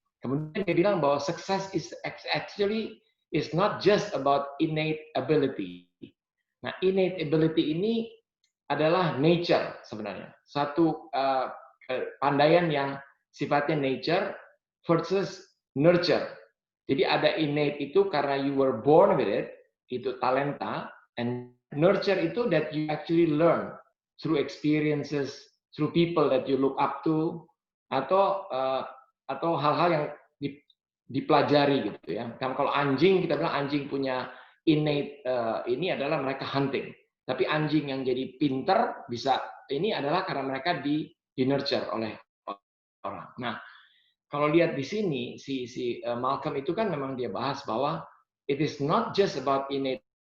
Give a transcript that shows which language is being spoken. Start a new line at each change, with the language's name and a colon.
Indonesian: Kemudian dia bilang bahwa
English: success is actually is not just about innate ability.
Indonesian: Nah, innate ability ini adalah nature sebenarnya. Satu pandaian yang sifatnya nature versus nurture. Jadi ada innate itu karena
English: you were born with it,
Indonesian: itu talenta,
English: and nurture itu that you actually learn through experiences, through people that you look up to,
Indonesian: atau hal-hal yang dipelajari gitu ya. Kalau anjing, kita bilang anjing punya innate ini adalah mereka hunting. Tapi anjing yang jadi pinter bisa ini adalah karena mereka di nurture oleh orang. Nah, kalau lihat di sini si Malcolm itu kan memang dia bahas bahwa
English: it is not just about innate.